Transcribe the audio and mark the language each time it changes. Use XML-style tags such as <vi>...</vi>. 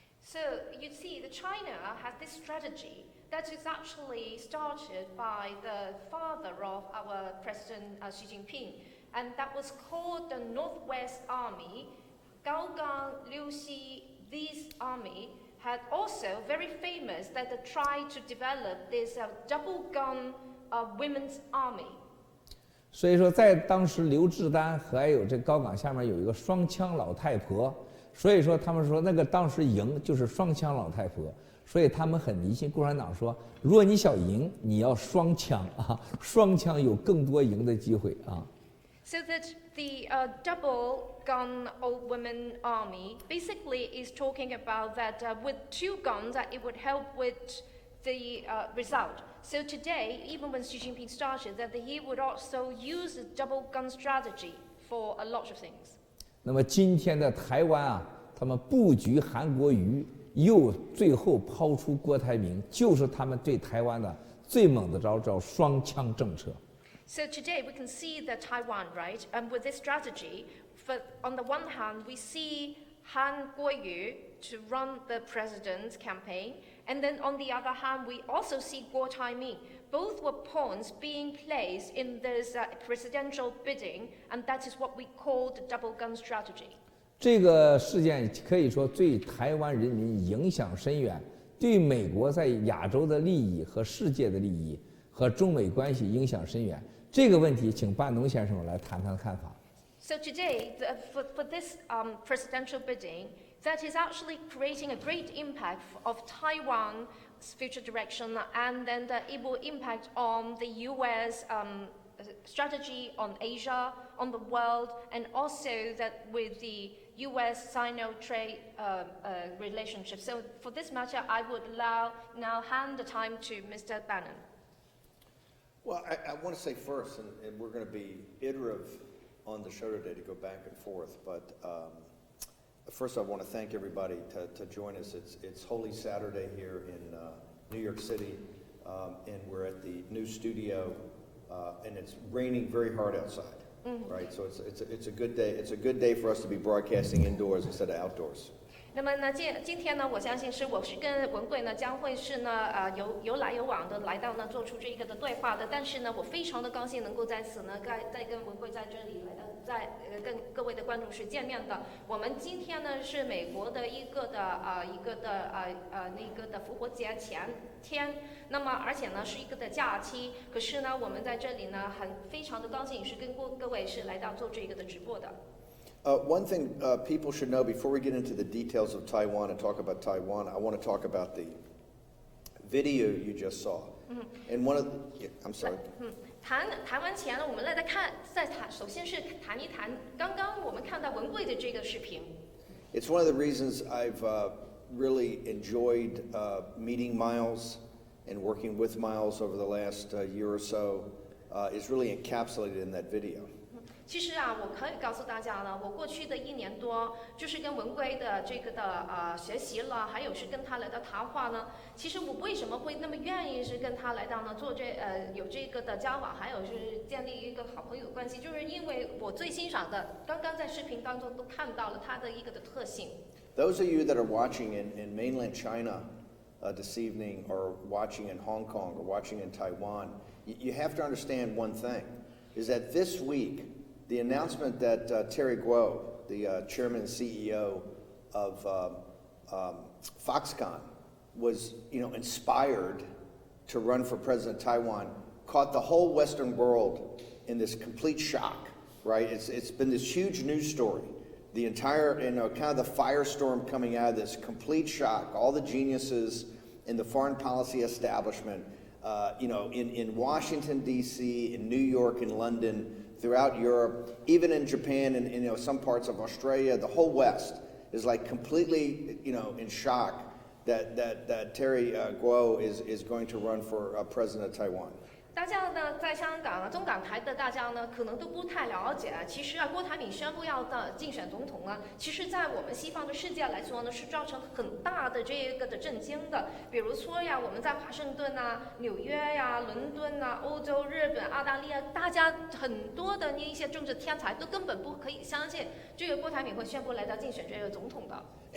<en>So you see, the China has this strategy that is actually started by the father of our President Xi Jinping, and that was called the Northwest Army. Gao Gang, Liu Xi, this army had also very famous that they tried to develop this double gun women's army.</en> <zh>所以说，在当时刘志丹还有这高岗下面有一个双枪老太婆，所以说他们说那个当时赢就是双枪老太婆，所以他们很迷信。共产党说，如果你想赢，你要双枪啊，双枪有更多赢的机会啊。</zh> <en>So that the double gun old women army basically is talking about that with 2 guns that it would help with the result. So today, even when Xi Jinping started, that he would also use the double gun strategy for a lot of things.</en> <zh>那么今天的台湾啊，他们布局韩国瑜，又最后抛出郭台铭，就是他们对台湾的最猛的招，叫双枪政策。</zh> <en>So today we can see that Taiwan, right? And with this strategy, on the one hand, we see Han Kuo-yu to run the president's campaign, and then on the other hand, we also see Guo Taiming. Both were pawns being placed in this presidential bidding, and that is what we call the double gun strategy.</en> <zh>这个事件可以说对台湾人民影响深远，对美国在亚洲的利益和世界的利益和中美关系影响深远。这个问题，请半农先生来谈谈看法。</zh> <en>So today, for this presidential bidding, that is actually creating a great impact of Taiwan's future direction, and then it will impact on the U.S. Strategy on Asia, on the world, and also that with the U.S.-Sino trade relationship. So for this matter, I would now hand the time to Mr. Bannon. Well, I want to say first, and we're going to be iterative on the show today to go back and forth, but first I want to thank everybody to join us. It's Holy Saturday here in New York City, and we're at the new studio, and it's raining very hard outside, right? So it's a good day. It's a good day for us to be broadcasting indoors instead of outdoors.</en> <zh>那么呢，今天呢，我相信我是跟文贵呢将会是呢有来有往的来到呢做出这个的对话的。但是呢，我非常的高兴能够在此呢再跟文贵在这里来到跟各位的观众是见面的。我们今天呢是美国的一个的复活节前天，那么而且呢是一个的假期。可是呢，我们在这里呢非常的高兴是跟各位是来到做这个的直播的。</zh> <en>One thing people should know before we get into the details of Taiwan and talk about Taiwan, I want to talk about the video you just saw. And one of the, I'm sorry.</en> <zh>谈完前呢，我们首先是谈一谈刚刚我们看到文贵的这个视频。</zh> <en>It's one of the reasons I've really enjoyed meeting Miles and working with Miles over the last year or so is really encapsulated in that video.</en> <zh>其实啊，我可以告诉大家呢，我过去的1年多，就是跟文贵的这个的学习了，还有是跟他来到谈话呢。其实我为什么会那么愿意是跟他来到呢做有这个的交往，还有是建立一个好朋友关系，就是因为我最欣赏的，刚刚在视频当中都看到了他的一个的特性。</zh> <en>Those of you that are watching in mainland China this evening, or watching in Hong Kong, or watching in Taiwan, you have to understand one thing, is that this week, the announcement that Terry Guo, the chairman and CEO of Foxconn, was inspired to run for president of Taiwan, caught the whole Western world in this complete shock, right? It's been this huge news story. The entire, kind of the firestorm coming out of this complete shock. All the geniuses in the foreign policy establishment, in Washington, D.C., in New York, in London, throughout Europe, even in Japan and some parts of Australia, the whole West is like completely in shock that Terry Guo is going to run for president of Taiwan.</en> <zh>大家呢，在香港啊，中港台的大家呢，可能都不太了解。其实啊，郭台铭宣布要竞选总统呢，其实在我们西方的世界来说呢，是造成很大的这个的震惊的。比如说呀，我们在华盛顿啊、纽约呀、伦敦啊、欧洲、日本、澳大利亚，大家很多的那一些政治天才都根本不可以相信这个郭台铭会宣布来到竞选这个总统的。</zh>